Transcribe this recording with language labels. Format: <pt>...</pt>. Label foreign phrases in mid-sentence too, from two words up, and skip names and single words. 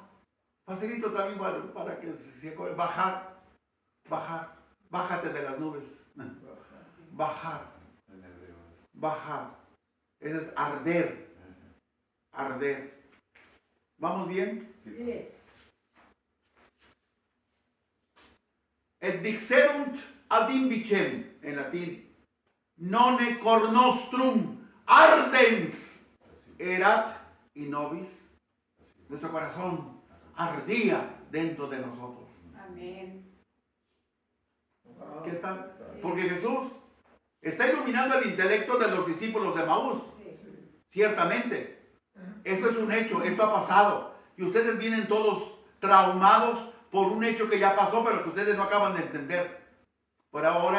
<es>Facilito también para que se acuerde. Bajar, bajar, bájate de las nubes. Bajar, bajar. Ese es arder, arder. ¿Vamos bien? Sí.</es> <la>Et dixerunt ad imbicem,</la> <es>en latín,</es> <la>none cor nostrum ardens erat in nobis.</la> <es>Nuestro corazón ardía dentro de nosotros. Amén. ¿Qué tal? Porque Jesús está iluminando el intelecto de los discípulos de Maús. Ciertamente. Esto es un hecho, esto ha pasado. Y ustedes vienen todos traumados por un hecho que ya pasó, pero que ustedes no acaban de entender.</es>